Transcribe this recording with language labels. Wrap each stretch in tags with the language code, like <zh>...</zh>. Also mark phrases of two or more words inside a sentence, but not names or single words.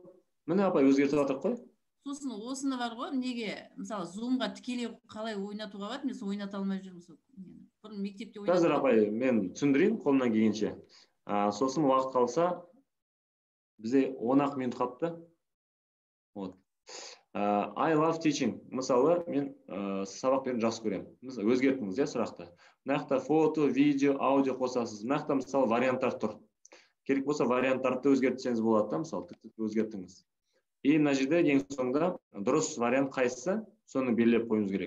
<kk>Міне апай өзгертіп жатырық қой. Сосын осыны бар ғой, неге, мысалы, Zoom-ға тікелей қалай ойнатуға болады, мен ойната алмай жүрмін. Бұрын мектепте ойнатып. Қазір апай, мен түсіндірейін қолымнан келгенше. Сосын уақыт қалса, бізде 10 минут қалыпты.</kk> <en>I love teaching.</en> <kk>Мысалы, мен сабақ беруді жақсы көремін. Өзгертіңіз, сұрақты. Мынақта фото, видео, аудио қосасыз. Мынақта мысалы варианттар тұр. Керек болса варианттарды өзгертсеңіз болады, мысалы, өзгертіңіз. И мына жерде ең соңында дұрыс вариант қайсысы, соны белгілеп қойымыз керек.</kk>